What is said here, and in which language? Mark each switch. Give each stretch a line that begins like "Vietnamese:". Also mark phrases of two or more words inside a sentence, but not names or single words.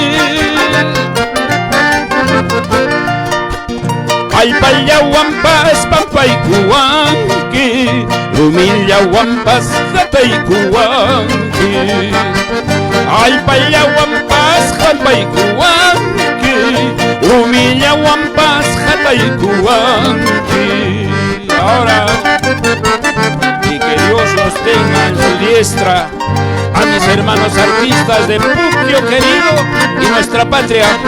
Quechua: Alpallahuampas pampaykuwanki, rumillahuampas hataykuwanki. Alpallahuampas pampaykuwanki, rumillahuampas hataykuwanki.
Spanish: Ahora, y que Dios los tenga en su diestra a mis hermanos artistas de Puquio querido y nuestra patria.